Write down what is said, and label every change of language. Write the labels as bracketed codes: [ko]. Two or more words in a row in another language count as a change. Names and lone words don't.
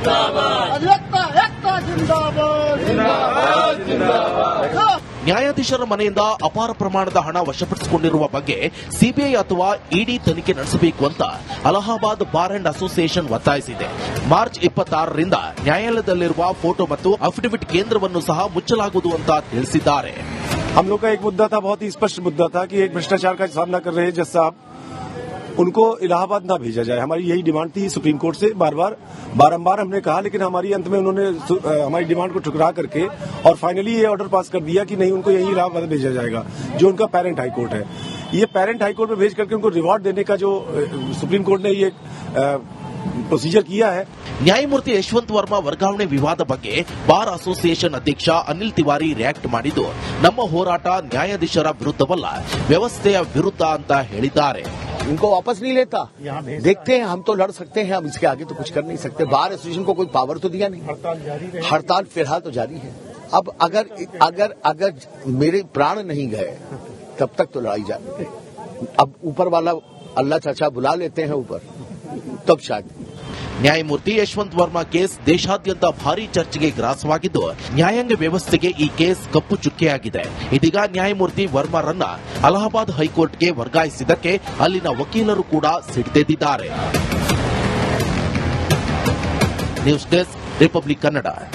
[kn] ನ್ಯಾಯಾಧೀಶರ ಮನೆಯಿಂದ ಅಪಾರ ಪ್ರಮಾಣದ ಹಣ ವಶಪಡಿಸಿಕೊಂಡಿರುವ ಬಗ್ಗೆ ಸಿಬಿಐ ಅಥವಾ ಇಡಿ ತನಿಖೆ ನಡೆಸಬೇಕು ಅಂತ ಅಲಹಾಬಾದ್ ಬಾರ್ ಅಂಡ್ ಅಸೋಸಿಯೇಷನ್ ಒತ್ತಾಯಿಸಿದೆ. ಮಾರ್ಚ್ 26ರಿಂದ ನ್ಯಾಯಾಲಯದಲ್ಲಿರುವ ಫೋಟೋ ಮತ್ತು ಅಫಿಡವಿಟ್ ಕೇಂದ್ರವನ್ನು ಸಹ ಮುಚ್ಚಲಾಗುವುದು ಅಂತ ತಿಳಿಸಿದ್ದಾರೆ. [hi] हम लोग का एक मुद्दा था, बहुत ही स्पष्ट मुद्दा था कि एक भ्रष्टाचार का सामना कर रहे जज साहब, उनको इलाहाबाद ना भेजा जाए. हमारी यही डिमांड थी सुप्रीम कोर्ट से. बारंबार हमने कहा, लेकिन हमारी अंत में उन्होंने हमारी डिमांड को ठुकरा करके और फाइनली ये ऑर्डर पास कर दिया कि नहीं, उनको यही इलाहाबाद भेजा जाएगा, जो उनका [en] parent High Court [hi] है. ये [en] parent High Court [hi] में भेज करके उनको रिवॉर्ड देने का जो सुप्रीम कोर्ट ने ये प्रोसीजर किया है. [kn] ನ್ಯಾಯಮೂರ್ತಿ ಯಶವಂತ್ ವರ್ಮಾ ವರ್ಗಾವಣೆ ವಿವಾದ ಬಗ್ಗೆ ಬಾರ್ ಅಸೋಸಿಯೇಷನ್ ಅಧ್ಯಕ್ಷ ಅನಿಲ್ ತಿವಾರಿ ರಿಯಾಕ್ಟ್ ಮಾಡಿದ್ದು, ನಮ್ಮ ಹೋರಾಟ ನ್ಯಾಯಾಧೀಶರ ವಿರುದ್ಧವಲ್ಲ, ವ್ಯವಸ್ಥೆಯ ವಿರುದ್ಧ ಅಂತ ಹೇಳಿದ್ದಾರೆ. [hi] इनको वापस नहीं लेता। देखते हैं, हम तो लड़ सकते हैं, हम इसके आगे तो कुछ कर नहीं सकते। बार एसोसिएशन को कोई पावर तो दिया नहीं। हड़ताल फिलहाल तो जारी है। अब अगर अगर अगर मेरे प्राण नहीं गए तब तक तो लड़ाई जारी है। अब ऊपर वाला अल्लाह चाचा बुला लेते हैं ऊपर, तब शायद। [kn] ನ್ಯಾಯಮೂರ್ತಿ ಯಶವಂತ್ ವರ್ಮಾ ಕೇಸ್ ದೇಶಾದ್ಯಂತ ಭಾರೀ ಚರ್ಚೆಗೆ ಗ್ರಾಸವಾಗಿದ್ದು, ನ್ಯಾಯಾಂಗ ವ್ಯವಸ್ಥೆಗೆ ಈ ಕೇಸ್ ಕಪ್ಪು ಚುಕ್ಕೆಯಾಗಿದೆ. ಇದೀಗ ನ್ಯಾಯಮೂರ್ತಿ ವರ್ಮಾರನ್ನ ಅಲಹಾಬಾದ್ ಹೈಕೋರ್ಟ್ಗೆ ವರ್ಗಾಯಿಸಿದ್ದಕ್ಕೆ ಅಲ್ಲಿನ ವಕೀಲರು ಕೂಡ ಸಿಡಿದೆದ್ದಿದ್ದಾರೆ. ನ್ಯೂಸ್ ಡೆಸ್ಕ್, ರಿಪಬ್ಲಿಕ್ ಕನ್ನಡ.